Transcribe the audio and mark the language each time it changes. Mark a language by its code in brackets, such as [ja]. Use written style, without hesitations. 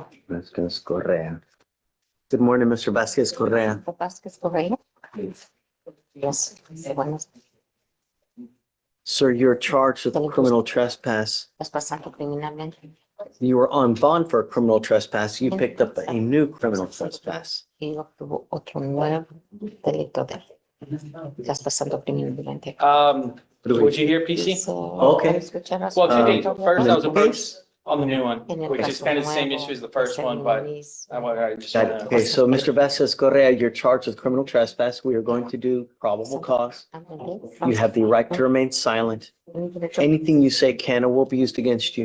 [en] Vasquez Correa. Good morning, Mr. Vasquez Correa. Vasquez Correa. Yes. Sir, you're charged with criminal trespass. [es] Pasando criminalmente. [en] You were on bond for a criminal trespass. You picked up a new criminal trespass. [es] Y obtuvo otro nuevo delito de traspasando criminalmente. [en] Would you hear PC? Okay. Well, two things. First, I was approached on the new one, which is kind of the same issue as the first one, but I just. Okay, so Mr. Vasquez Correa, you're charged with criminal trespass. We are going to do probable cause. You have the right to remain silent. Anything you say can or will be used against you.